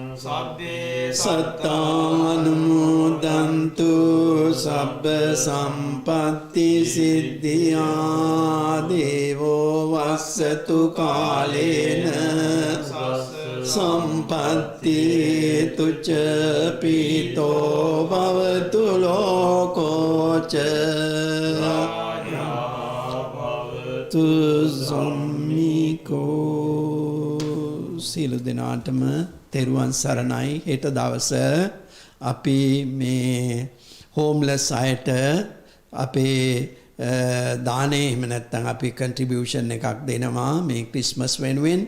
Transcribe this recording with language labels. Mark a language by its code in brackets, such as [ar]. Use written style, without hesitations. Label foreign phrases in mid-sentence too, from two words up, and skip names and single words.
[pi] සත්තානුමෝදන්තු සබ්බ සම්පත්ති සිද්ධියා දේවෝ වස්සතු කාලේන සම්පත්ති තුච්ච පීතෝ භවතු ලෝකෝච තු සම්මිකෝ. [si] සියලු දෙනාටම තෙරුවන් සරණයි. හෙට දවස අපි මේ හෝම්ලස් අයට අපේ දානේ එහෙම නැත්නම් අපි කන්ට්‍රිබියුෂන් එකක් දෙනවා මේ ක්‍රිස්මස් වෙනුවෙන්.